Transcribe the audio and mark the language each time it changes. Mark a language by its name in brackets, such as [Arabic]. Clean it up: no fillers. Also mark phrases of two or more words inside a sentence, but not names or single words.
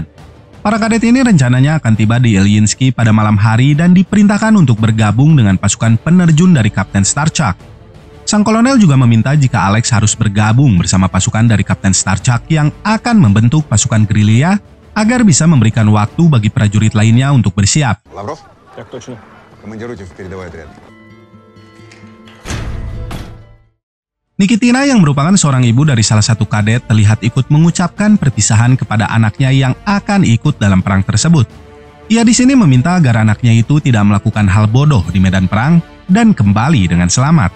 [Indonesian] Para kadet ini rencananya akan tiba di Ilyinsky pada malam hari dan diperintahkan untuk bergabung dengan pasukan penerjun dari Kapten Starchak. Sang kolonel juga meminta jika Alex harus bergabung bersama pasukan dari Kapten Starchak yang akan membentuk pasukan gerilya agar bisa memberikan waktu bagi prajurit lainnya untuk bersiap. [Russian] Лавров? Так точно. Командируйте в передовой отряд. [Indonesian] Nikitina yang merupakan seorang ibu dari salah satu kadet terlihat ikut mengucapkan perpisahan kepada anaknya yang akan ikut dalam perang tersebut. Ia di sini meminta agar anaknya itu tidak melakukan hal bodoh di medan perang dan kembali dengan selamat.